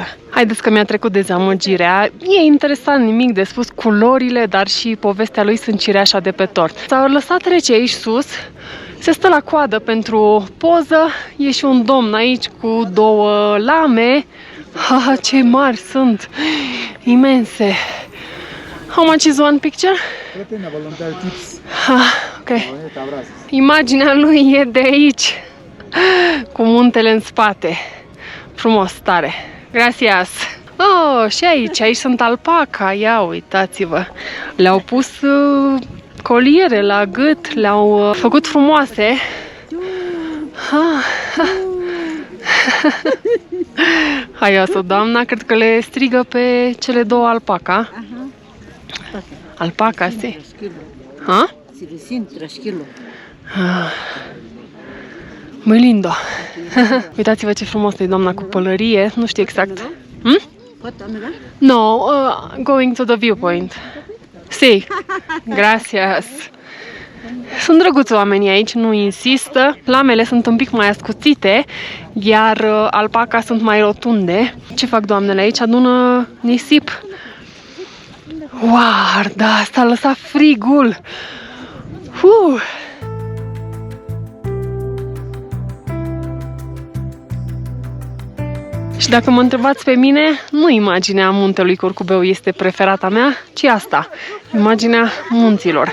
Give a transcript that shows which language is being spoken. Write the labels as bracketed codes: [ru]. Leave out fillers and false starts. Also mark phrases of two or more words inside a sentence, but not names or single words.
[ro] Haideți că mi-a trecut dezamăgirea. E interesant, nimic de spus. Culorile, dar și povestea lui sunt cireașa de pe tort. S-au lăsat rece aici sus. Se stă la coadă pentru o poză. E și un domn aici cu două lame. Haha, ce mari sunt! Imense! [en] How much is one picture? Ok. [ro] Imaginea lui e de aici, cu muntele în spate. Frumos, tare! Gracias! Oh, și aici sunt alpaca, ia uitați-vă! Le-au pus coliere la gât, le-au făcut frumoase. Haioasă, doamna, cred că le strigă pe cele două alpaca. [es] Alpaca, si. Ha? Muy lindo. [ro] Uitați-vă ce frumos e doamna cu pălărie. Nu știu exact. [en] No, going to the viewpoint. [es] Si. Gracias. [ro] Sunt drăguți oamenii aici, nu insistă. Lamele sunt un pic mai ascuțite, iar alpaca sunt mai rotunde. Ce fac doamnele aici? Adună nisip. Wow, da, s-a lăsat frigul. Și dacă mă întrebați pe mine, nu imaginea muntelui Curcubeu este preferata mea, ci asta, imaginea munților.